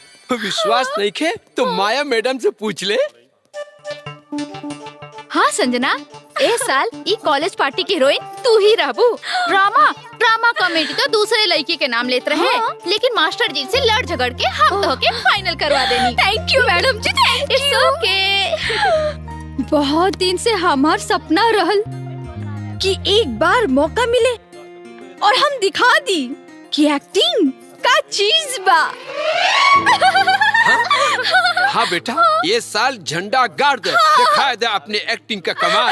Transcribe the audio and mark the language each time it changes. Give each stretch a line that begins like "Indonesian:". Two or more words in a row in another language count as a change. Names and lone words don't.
Bhojpuri: विश्वास नहीं खे तो माया मैडम से पूछ ले। हाँ संजना, इस साल ई
English: college party
Bhojpuri: की हीरोइन तू ही रहबू। ड्रामा कमेटी तो दूसरे लड़की के नाम लेते रहे, लेकिन मास्टर जी से लड़ झगड़ के हम तो के फाइनल करवा देनी।
English: thank you madam ji, Thank you. It's okay.
Bhojpuri: बहुत दिन से हमार सपना रहल कि एक बार मौका मिले और हम दिखा दी कि एक्टिंग का चीज बा। हाँ बेटा, ये साल झंडा गाड़ दे, दिखा दे अपने एक्टिंग का कमाल।